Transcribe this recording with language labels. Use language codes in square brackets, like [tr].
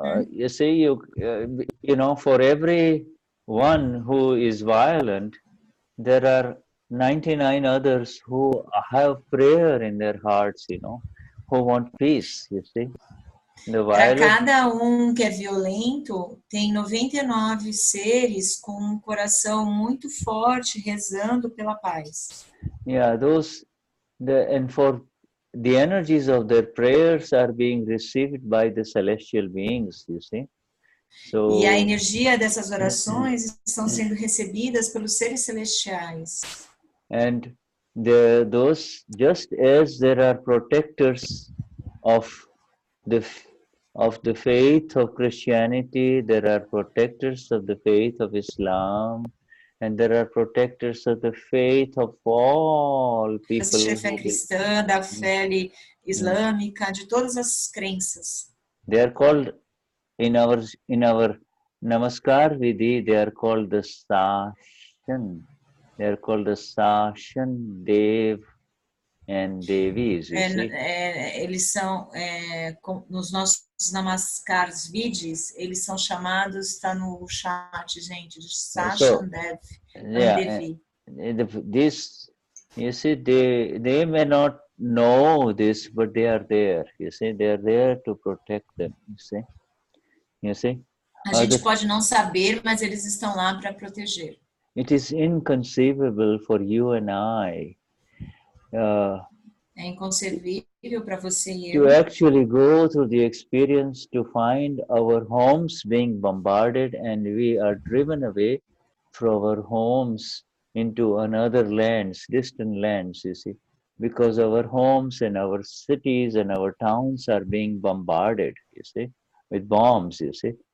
[en] You see, you know, for every one who is violent, there are 99 others who have prayer in their hearts, you know, who want peace, you see. [pt] Para cada que é violento, tem 99 seres com um coração muito forte rezando pela paz. [en] Yeah, and for the energies of their prayers are being received by the celestial beings, you see. So, [pt] e a energia dessas orações estão sendo recebidas pelos seres celestiais. [en] And those, just as there are protectors of the faith of Christianity, there are protectors of the faith of Islam, and there are protectors of the faith of all people. [pt] Da fé cristã, da fé islâmica, de todas as crenças. [en] They are called in our Namaskar Vidhi, they are called the Sashan. They are called the Sashan Dev and Devis. [pt] Eles são, nos nossos Namaskars Vidhis, eles são chamados, está no chat, gente, de Sashan Dev and Devi. [en] This, you see, they may not know this, but they are there. You see, they are there to protect them. You see. [pt] A gente pode não saber, mas eles estão lá para proteger. [en] It is inconceivable for you and I. [pt] É inconcebível para você e eu. [en] To actually go through the experience to find our homes being bombarded and we are driven away from our homes into another lands, distant lands, you see, because our homes and our cities and our towns are being bombarded, you see, with bombs, you see.